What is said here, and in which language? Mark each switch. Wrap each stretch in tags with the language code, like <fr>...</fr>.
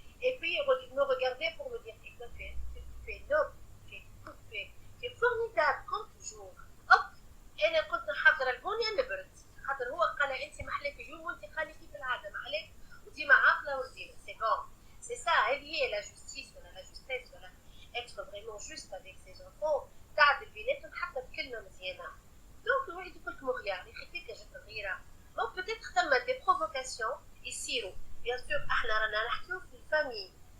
<fr>Et puis, me regarder pour me dire, tu es noble, tu es formidable, comme toujours.</fr> <ar>Hop, أنا كنت محضرة البنية نبرد. خاطر هو قال أنت محلك اليوم وأنت خالتي في العادة محلك وديما عاقلة وزينة.</ar> <fr>C'est bon. C'est ça,</fr> <ar>هذه</ar> <fr>la justice ولا la justesse ولا être vraiment juste avec ses enfants.</fr> <ar>تعدل بيناتهم حتى بكلمة مزيانة.</ar> <fr>Donc</fr> <ar>الواحد يقول لك مغيار يخليك جات الغيرة.</ar> <fr>Donc peut-être ثم des provocations</fr> <ar>يصيروا.</ar> <fr>Bien sûr</fr> <ar>احنا رانا نحكيو في الفامille.</ar>